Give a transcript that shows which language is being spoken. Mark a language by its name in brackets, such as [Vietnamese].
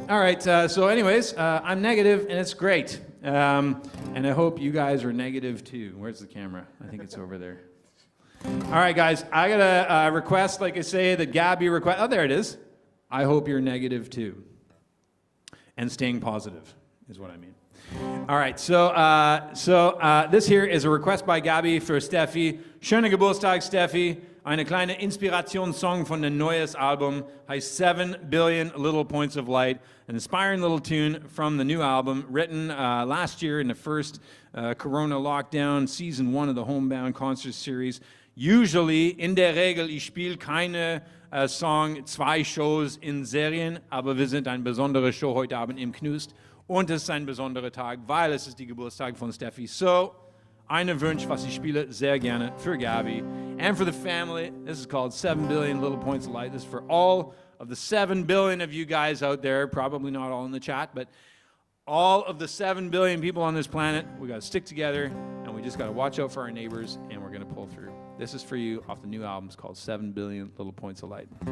[English] All right, so anyways, I'm negative, and it's great. And I hope you guys are negative, too. Where's the camera? I think it's over there. All right, guys, I got a request, like I say, that Gabby request. Oh, there it is. I hope you're negative, too. And staying positive is what I mean. All right, so this here is a request by Gabi für Steffi. [German] Schönen Geburtstag, Steffi. Eine kleine Inspirationssong von dem neues Album heißt 7 Billion Little Points of Light. [English] An inspiring little tune from the new album, written last year in the first Corona lockdown, season 1 of the Homebound concert series. [German] Usually, in der Regel, ich spiele keine Song, 2 Shows in Serien, aber wir sind eine besondere Show heute Abend im Knust. Und es ist ein besonderer Tag, weil es ist die Geburtstag von Steffi. So, eine Wunsch, was ich spiele sehr gerne für Gabi [English] and for the family. This is called 7 Billion Little Points of Light. This is for all of the 7 billion of you guys out there, probably not all in the chat, but all of the 7 billion people on this planet. We got to stick together, and we just got to watch out for our neighbors, and we're going to pull through. This is for you off the new album. It's called 7 Billion Little Points of Light.